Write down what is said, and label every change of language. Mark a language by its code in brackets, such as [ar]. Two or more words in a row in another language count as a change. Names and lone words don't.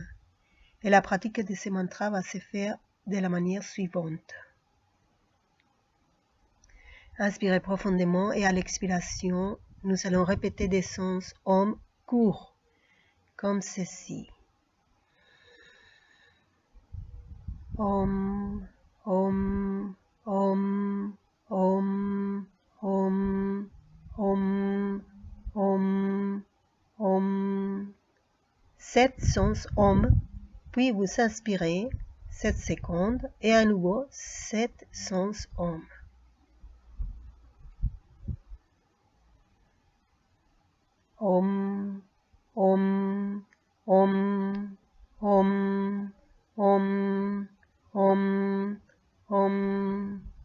[fr] Et la pratique de ce mantra va se faire de la manière suivante. Inspirez profondément et à l'expiration, nous allons répéter des sons Om courts, comme ceci. [sa] Om, Om, Om, Om, Om, Om, Om, Om. [fr] 7 sons Om, puis vous inspirez 7 secondes et à nouveau 7 sons Om. [sa] Om, Om, Om, Om, Om, Om, Om.